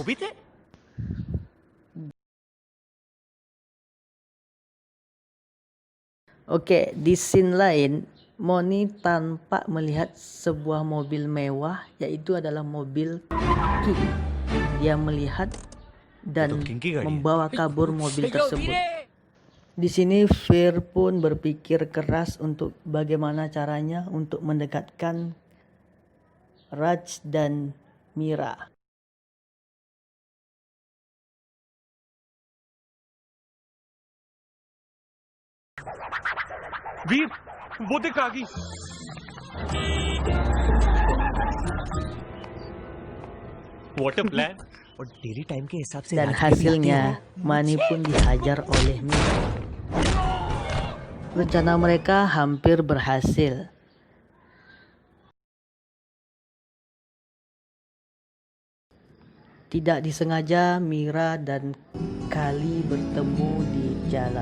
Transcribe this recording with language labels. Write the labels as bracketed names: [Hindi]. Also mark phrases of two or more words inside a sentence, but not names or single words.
[Indonesian] Oke, di scene lain Moni tampak melihat sebuah mobil mewah, yaitu adalah mobil King. Dia melihat dan membawa kabur mobil tersebut. Di sini Fir pun berpikir keras untuk bagaimana caranya untuk mendekatkan Raj dan Mira. [Hindi] वीर, वो देख रागी। [English] What a plan! [Hindi] और [English] daily time [Hindi] के हिसाब से [Indonesian] Dan hasilnya Mani pun dihajar oleh Mira. Rencana mereka hampir berhasil. Tidak disengaja Mira dan Kali bertemu di jalan.